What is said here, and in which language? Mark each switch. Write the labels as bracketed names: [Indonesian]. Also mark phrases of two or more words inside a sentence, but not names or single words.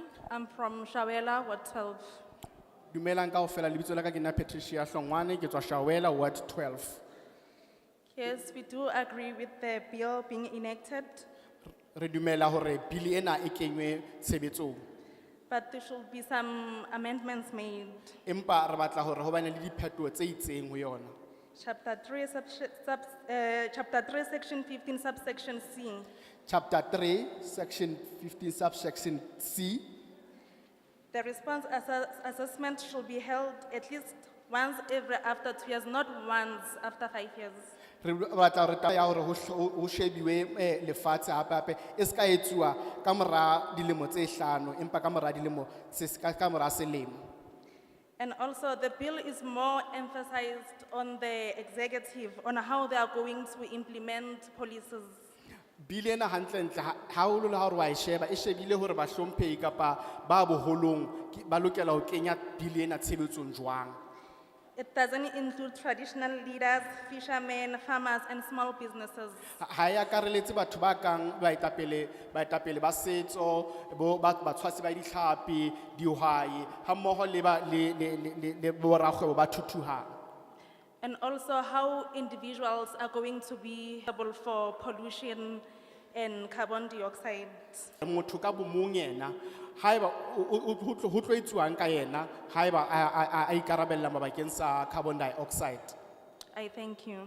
[English] I'm from Shawela, Ward 12. [Southern Sotho] Dumelang kaofela lebitso la ka ke nna Patricia Hlongwane ke tswa Shawela Ward 12. [English] Yes, we do agree with the bill being enacted, [Southern Sotho] Re dumela hore bili ena e kenywe tshebetsong [English] but there should be some amendments made. [Southern Sotho] empa re batla hore ho bane le diphetoho tse itseng ho yona. [English] Chapter 3, Section 15, subsection C. Chapter 3 Section 15 subsection C. The response assessment should be held at least once after 2 years, not once after 5 years. [Southern Sotho] Re batla hore taba ya hore ho shebiwe lefatshe hape e ska etsuwa ka mora dilemo tse 5 empa ka mora dilemo ka mora selemo. [English] And also, the bill is more emphasized on the executive, on how they are going to implement policies. [Southern Sotho] Bili ena hantle ntle haholo le ha hore wa e sheba e shebile hore ba hlomphehi kapa ba boholong ba lokela ho kenya bili ena tshebetsong jwang. [English] It doesn't include traditional leaders, fishermen, farmers, and small businesses. [Southern Sotho] Ha ya kareletse batho ba kang baetapele ba setso ba tshwasi ba ditlhapi dihwai ha mmoho le borakgwebo ba thuthuhang. [English] And also how individuals are going to be able for pollution and carbon dioxide. [Southern Sotho] Motho ka bomong yena haeba ho tlo etsuwang ka yena haeba a ikarabella mabakeng sa [English] carbon dioxide. I thank you.